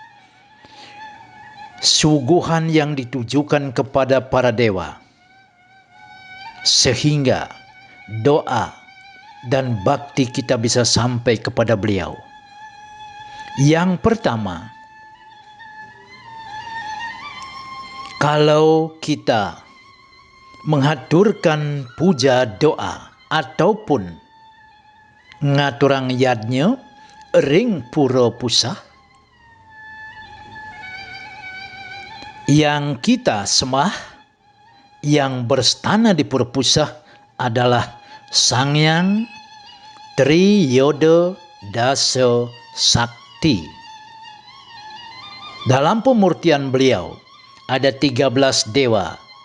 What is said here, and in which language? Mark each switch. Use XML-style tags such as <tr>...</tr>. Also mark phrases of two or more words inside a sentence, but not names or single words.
<id>Suguhan yang ditujukan kepada para dewa, sehingga doa dan bakti kita bisa sampai kepada beliau. Yang pertama, kalau kita mengaturkan puja doa ataupun</id> <ban>ngaturang yadnya ring pura pusah,</ban> <id>yang kita sembah, yang berstana di pura pusah adalah Sangyang Triyoda Dasa Sakti. Dalam pemurtian beliau ada 13 dewa.</id>